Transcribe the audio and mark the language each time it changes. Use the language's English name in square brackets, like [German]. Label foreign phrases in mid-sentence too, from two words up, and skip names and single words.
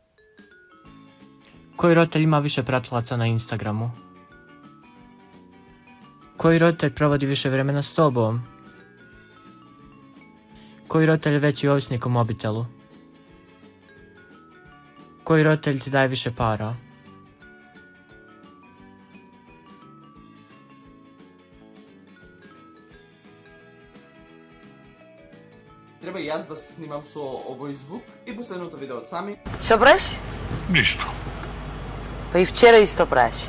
[Bosnian] Koji roditelj ima više pratilaca na Instagramu? Koji roditelj provodi više vremena s tobom? Koji roditelj je veći ovisnik o mobitelu? Koji roditelj ti daje više para? [Macedonian] Треба и јас да се снимам со овој звук. И последното видео од Сами. Што правиш? Ништо. Па и вчера исто правиш.